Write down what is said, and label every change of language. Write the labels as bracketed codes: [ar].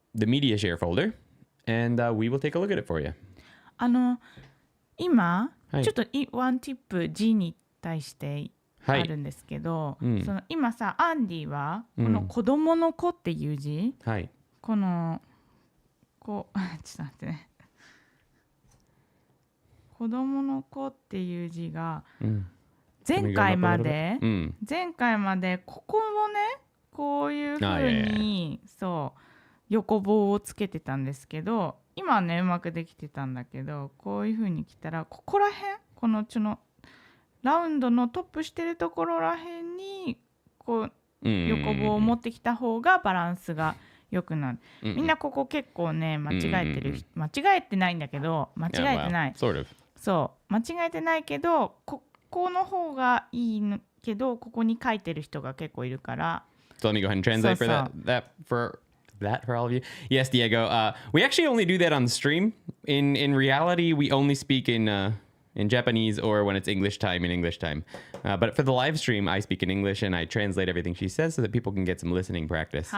[en] The media share folder, and we will take a look at it for you. [ja] 今、はいちょっとワンティップ G に対してあるんですけど、その今さアンディはこの子供の子っていう字、はい。このこうちょっと待ってね、子供の子っていう字が前回までここもねこういう風にそう横棒をつけてたんですけど、今はねうまくできてたんだけど、こういう風に来たらここら辺、このラウンドのトップしてるところら辺にこう横棒を持ってきた方がバランスが良くなる。みんなここ結構ね間違えてる、間違えてないんだけど、間違えてない、 [en] sort of. [ja] そう間違えてないけど、ここの方がいいけどここに書いてる人が結構いるから。 [en] So let me go ahead and translate for that for all of you. Yes, Diego. We actually only do that on stream. In reality, we only speak in Japanese or when it's English time in English time. But for the live stream, I speak in English and I translate everything she says so that people can get some listening practice.